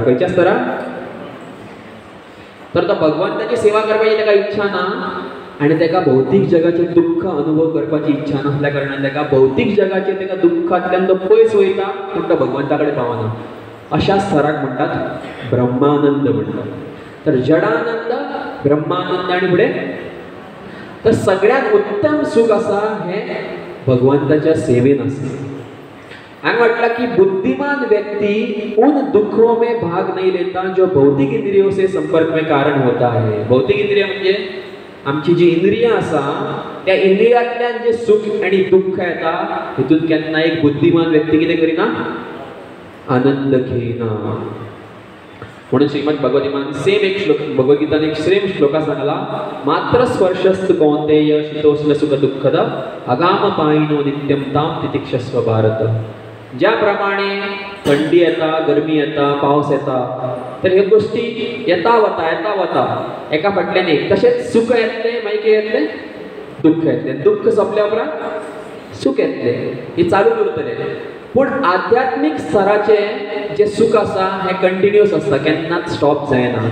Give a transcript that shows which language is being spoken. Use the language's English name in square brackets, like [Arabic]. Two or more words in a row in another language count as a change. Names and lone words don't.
[Konkani] खंयच्या स्तरार, तर तो भगवंताची सेवा करपाची ताका इच्छा ना, आणि ताका भौतीक जगाचे दुःख अनुभव करपाची इच्छा नासल्या कारणान ताका भौतीक जगाचे ताका दुःखांतल्यान तो पयस वयता, पूण तो भगवंता कडेन पावना. अशा स्तराक म्हणटात ब्रह्मानंद म्हणटात. तर जडानंद, ब्रह्मानंद आणि फुडें. तर सगळ्यात उत्तम सुख आसा हे भगवंताच्या सेवेन आसा. हांवें म्हटलां की [Hindi] बुद्धिमान व्यक्ति उन दुखों में भाग नहीं लेता जो भौतिक इंद्रियों से संपर्क में कारण होता है. [Konkani] भौतिक इंद्रिय म्हणजे आमची जी इंद्रियां आसा त्या इंद्रियांतल्यान जे सुख आणि दुःख येता हितून केन्ना एक बुद्धिमान व्यक्ती कितें करिना, आनंद घेयना. म्हणून श्रीमद भगवतीमान सेम एक श्लोक, भगवद्गीतान एक सेम श्लोका सांगला, [Sanskrit] मात्र स्पर्शस्तु कौंतेय शीतोष्ण सुख दुःखद अगाम पायिनो नित्यम ताम तितिक्षस्व भारत. [Konkani] ज्याप्रमाणे थंडी येता, गरमी येता, पावस येता, तर ह्यो गोष्टी येता वता एका फाटल्यान एक. तशेंच सुख येतलें, मागीर कितें येतलें, दुःख येतलें. दुःख सोंपल्या उपरांत सुख येतलें. ही चालूच उरतलें. पूण आध्यात्मीक स्तराचे जे सुख आसा हे कंटिन्युअस आसता, केन्नाच स्टॉप जायना.